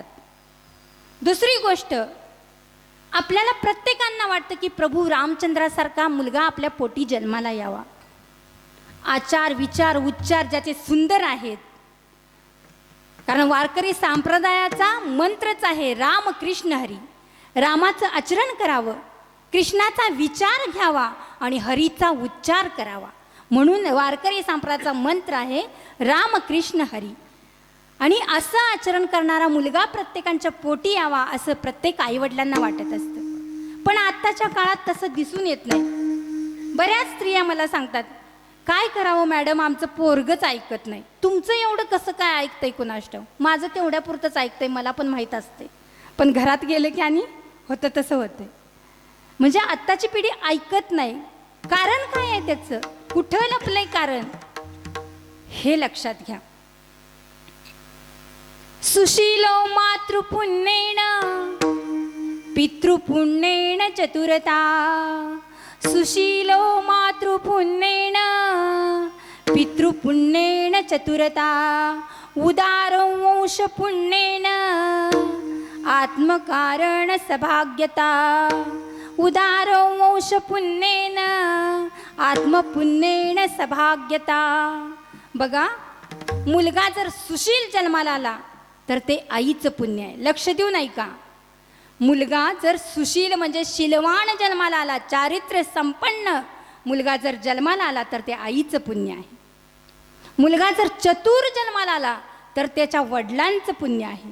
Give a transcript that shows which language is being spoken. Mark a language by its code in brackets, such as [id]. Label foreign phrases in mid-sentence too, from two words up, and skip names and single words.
[mr] दुसरी गोष्ट, आपल्याला प्रत्येकांना वाटतं की प्रभू रामचंद्रासारखा मुलगा आपल्या पोटी जन्माला यावा. आचार विचार उच्चार ज्याचे सुंदर आहेत. कारण वारकरी संप्रदायाचा मंत्रच आहे राम कृष्ण हरी. रामाचं आचरण करावं, कृष्णाचा विचार घ्यावा आणि हरीचा उच्चार करावा. म्हणून वारकरी संप्रदायाचा मंत्र आहे राम कृष्ण हरी. आणि असं आचरण करणारा मुलगा प्रत्येकांच्या पोटी यावा असं प्रत्येक आईवडिलांना वाटत असतं. पण आत्ताच्या काळात तसं दिसून येत नाही. बऱ्याच स्त्रिया मला सांगतात, काय करावं मॅडम, आमचं पोरगच ऐकत नाही. तुमचं एवढं कसं काय ऐकतंय कुणास ठाऊक, माझं तेवढ्या पुरतंच ऐकतंय, मला पण माहीत असते. पण घरात गेलं की आणि होतं तसं होतंय. म्हणजे आत्ताची पिढी ऐकत नाही. कारण काय आहे त्याचं, कुठं लपलंय कारण, हे लक्षात घ्या. [sa] सुशीलो मातृपुण्येन पितृपुण्येन चतुरता, सुशीलो मातृपुण्येन पितृपुण्येन चतुरता, उदारो वंशपुण्येन आत्मकारण सभाग्यता, उदारो वंश पुण्येन आत्मपुण्येन सभाग्यता. [mr] बघा, मुलगा जर सुशील जन्माला आला तर ते आईचं पुण्य आहे. लक्ष देऊ नाही का? मुलगा जर सुशील म्हणजे शीलवान जन्माला आला, चारित्र्य संपन्न मुलगा जर जन्माला आला तर ते आईचं पुण्य आहे. मुलगा जर चतुर जन्माला आला तर त्याच्या वडिलांचं पुण्य आहे.